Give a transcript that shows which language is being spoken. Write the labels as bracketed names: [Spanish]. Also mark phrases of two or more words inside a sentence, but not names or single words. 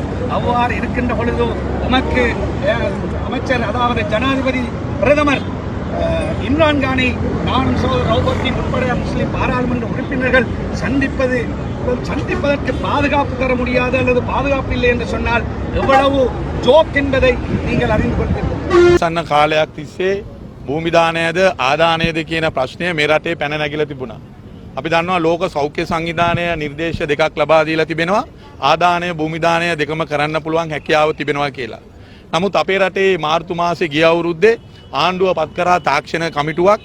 [Tamil] அவ்வாறு இருக்கின்ற பொழுது நமக்கு அமைச்சர் அதாவது ஜனாதிபதி பிரதமர் இம்ரான் கானை நானும் ரவுபர்தீன் உட்பட முஸ்லிம் பாராளுமன்ற உறுப்பினர்கள் சந்திப்பதற்கு பாதுகாப்பு தர முடியாது அல்லது பாதுகாப்பு இல்லை என்று சொன்னால் எவ்வளவு ஜோக் என்பதை நீங்கள் அறிந்து கொள்வீர்கள். [Sinhala] සන්න කාලයක් තිස්සේ භූමිදානයද ආදානයද කියන ප්‍රශ්නය මේ රටේ පැන නැගිලා තිබුණා. අපි දන්නවා ලෝක සෞඛ්‍ය සංවිධානය නිර්දේශ දෙකක් ලබා දීලා තිබෙනවා. ආදානය භූමිදානය දෙකම කරන්න පුළුවන් හැකියාව තිබෙනවා කියලා. නමුත් අපේ රටේ මාර්තු මාසේ ගිය අවුරුද්දේ ආණ්ඩුව පත් කරා තාක්ෂණ කමිටුවක්.